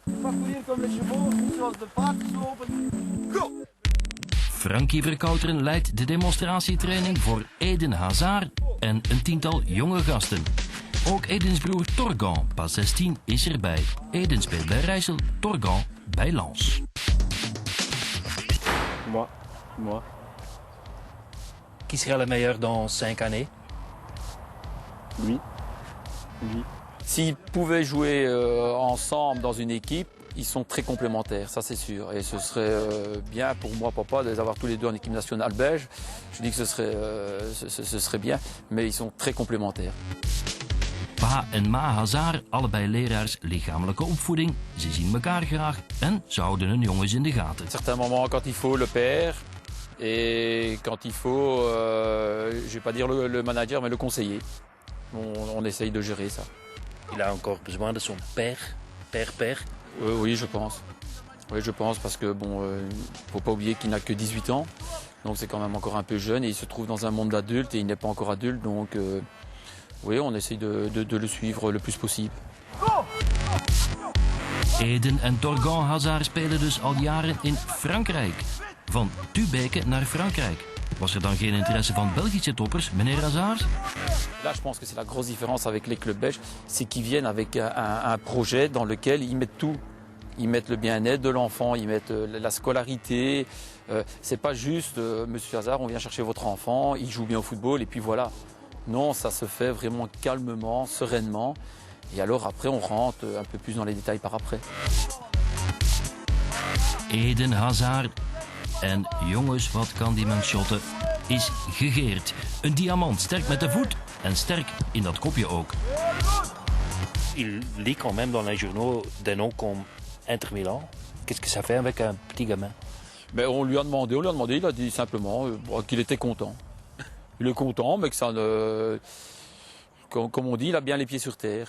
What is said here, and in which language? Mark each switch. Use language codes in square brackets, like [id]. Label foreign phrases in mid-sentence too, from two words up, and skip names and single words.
[nl] Frankie Verkouteren leidt de demonstratietraining voor Eden Hazard en een tiental jonge gasten. Ook Edens broer Torgan, pas 16, is erbij. Eden speelt bij Rijssel, Torgan bij Lens. [fr] Moi. Qui sera le meilleur dans 5 années? Lui. S'ils pouvaient jouer ensemble dans une équipe, ils sont très complémentaires, ça c'est sûr. Et ce serait bien pour moi, papa, de les avoir tous les deux en équipe nationale belge. Je dis que ce serait bien, mais ils sont très complémentaires. [nl] Pa en ma Hazard, allebei leraars lichamelijke opvoeding. Ze zien elkaar graag en ze houden hun jongens in de gaten. [fr] À certains moments, quand il faut, le père. Et quand il faut, je vais pas dire le manager, mais le conseiller. On essaye de gérer ça. Il a encore besoin de son père. Oui, je pense. Oui, je pense parce que bon, faut pas oublier qu'il n'a que 18 ans. Donc c'est quand même encore un peu jeune et il se trouve dans un monde d'adulte et il n'est pas encore adulte. Donc oui, on essaye de le suivre le plus possible. [nl] Eden en Torgan Hazard spelen dus al jaren in Frankrijk. Van Tubeke naar Frankrijk. Was er dan geen interesse van Belgische toppers, meneer Hazard? [fr] Là, je pense que c'est la grosse différence avec les clubs belges, c'est qu'ils viennent avec un projet dans lequel ils mettent tout. Ils mettent le bien-être de l'enfant, ils mettent la scolarité. C'est pas juste, monsieur Hazard, on vient chercher votre enfant, il joue bien au football et puis voilà. Non, ça se fait vraiment calmement, sereinement. Et alors après, on rentre un peu plus dans les détails par après. [nl] Eden Hazard. En jongens, wat kan die man shotten? Is gegeerd. Een diamant, sterk met de voet en sterk in dat kopje ook. [fr] Il lit quand même dans les journaux des noms comme Inter Milan. Qu'est-ce que ça fait avec un petit gamin? Mais on lui a demandé, il a dit simplement qu'il était content. Il est content, mais que ça ne... Comme on dit, il a bien les pieds sur terre.